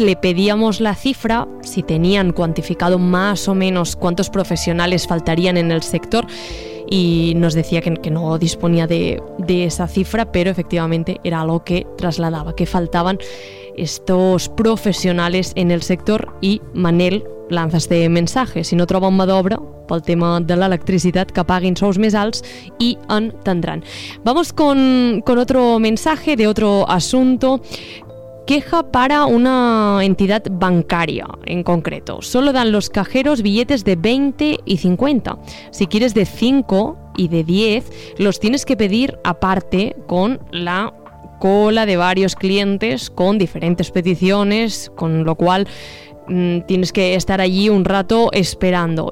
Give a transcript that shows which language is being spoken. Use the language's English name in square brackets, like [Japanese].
[Spanish] Le pedíamos la cifra, si tenían cuantificado más o menos cuántos profesionales faltarían en el sector, y nos decía que no disponía de esa cifra, pero efectivamente era algo que trasladaba, que faltaban estos profesionales en el sector. Y Manel lanza este mensaje: [Catalan] si no troben mà d'obra pel tema de l'electricitat, que paguin sous més alts i entendran. [Spanish] Vamos con otro mensaje de otro asunto. Queja para una entidad bancaria en concreto. Solo dan los cajeros billetes de 20 y 50. Si quieres de 5 y de 10, los tienes que pedir aparte con la cola de varios clientes con diferentes peticiones, con lo cual tienes que estar allí un rato esperando.